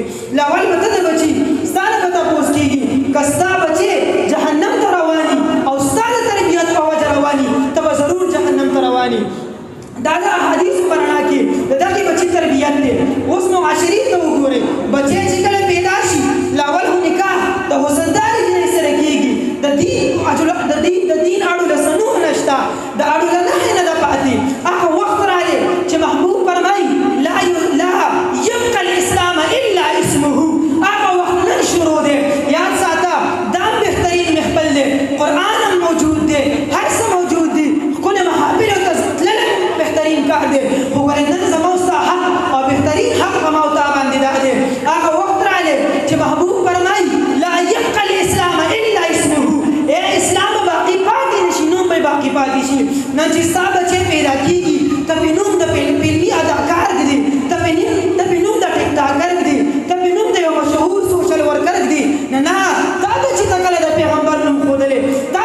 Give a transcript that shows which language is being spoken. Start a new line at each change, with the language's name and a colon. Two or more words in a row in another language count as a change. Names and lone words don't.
Pashto: لاول به ته د بچي ستا نه به تپوس کېږي که ستا بچې جهنم ته رواني او ستا د تربیت په وجه رواني ته به ضرور جهنم ته رواني دا د احادیثو په رڼا کې د دغې بچي تربیت دی اوس معاشرې ته وګورئ بچی چې کله پیدا شي لاول خو نکاح د حسندارې جنۍ سره کېږي د دین اړو له سنوح نشته د اړو له نښې نه ده پاتې هغه وخت راغلی چې محبوب فرمایي
Arabic: لا یبقى الاسلام الا اسمه
Pashto: هغه وخت نن شروع دی یاد ساته دا هم بهترین محفل دی قرآن هم موجود دی هر څه موجود دي ښکلې محافلو ته تلل بهترین کار دی خو ګورې نن زما او ستا حق او بهترین حق زما او تا باندې دا دی هغه وخت راغلی چې محبوب فرمایي
Arabic: لا یبقى الاسلام الا اسمه
Pashto: اسلام باقی پاتې نشي نوم به باقی پاتې شي نن چې ستا بچی پیدا کېږي ته پې نوم د فلمي اداکار ږدي ته پې نوم د ټیک ټاکر ږدي ته پې نوم د یو مشهور
English: social worker
Pashto: ږدي نه تا بچي ته کله د پیغمبر نوم ښودلی تا